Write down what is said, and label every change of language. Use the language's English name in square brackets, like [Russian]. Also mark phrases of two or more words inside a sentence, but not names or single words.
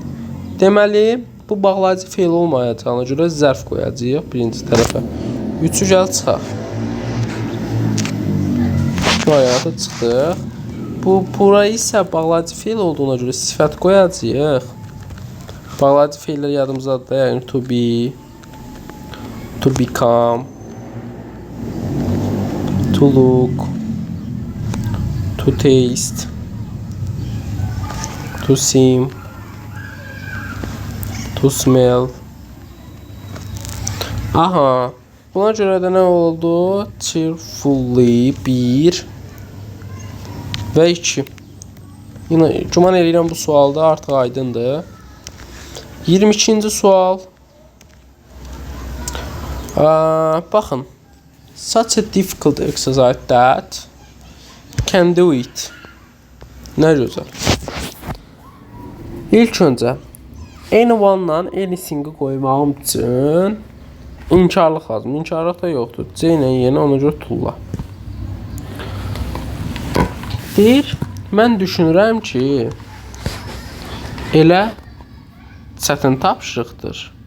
[Azerbaijani] Deməli, bu bağlayıcı feil olmayacağına görə zərf qoyacağıq birinci tərəfə. 3-ü gəl çıxaq. Bu ayaqda çıxdıq. Burayı isə bağlayıcı feil olduğuna görə sifət qoyacağıq. Bağlayıcı feillər yadımızdadır da, yəni [English] to be, to become, to look, to taste, to seem, to smell. [Azerbaijani] Aha, buna görə də nə oldu? Cheerfully 1 və 2. Yine güman edirəm bu sualda artıq aydındır. 22-ci sual. Baxın. [English] Such a difficult exercise that can do it. [Azerbaijani] Nə gözəl. İlk öncə [English] anyone-la anything-i [Azerbaijani] qoymağım üçün inkarlıq lazım. İnkarlıq da yoxdur. C ilə yenə ona görə tulla. Deyir, mən düşünürəm ki, elə çətin tapşırıqdır.